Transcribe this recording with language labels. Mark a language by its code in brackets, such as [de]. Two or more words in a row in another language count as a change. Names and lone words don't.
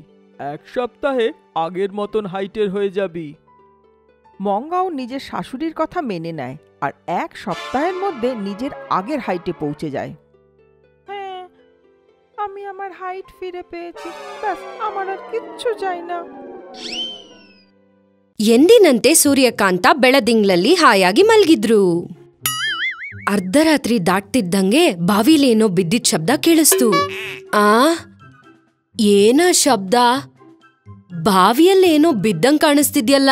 [bn] 1 সপ্তাহে আগের মতন হাইটের হয়ে যাবি। মঙ্গাও নিজের শাশুড়ির কথা মেনে নেয় আর 1 সপ্তাহের মধ্যে নিজের আগের হাইটে পৌঁছে যায়। হ্যাঁ, আমি আমার হাইট ফিরে পেয়েছি, ব্যাস আমার আর কিচ্ছু চাই না। [kn] ಎಂದಿನಂತೆ ಸೂರ್ಯಕಾಂತ ಬೆಳದಿಂಗ್ಳಲ್ಲಿ ಹಾಯಾಗಿ ಮಲ್ಗಿದ್ರು. ಅರ್ಧರಾತ್ರಿ ದಾಟ್ತಿದ್ದಂಗೆ ಬಾವಿಲೇನೋ ಬಿದ್ದಿದ್ ಶಬ್ದ ಕೇಳಿಸ್ತು. ಆ ಏನ ಶಬ್ದ? ಬಾವಿಯಲ್ಲೇನೋ ಬಿದ್ದಂಗ್ ಕಾಣಿಸ್ತಿದ್ಯಲ್ಲ.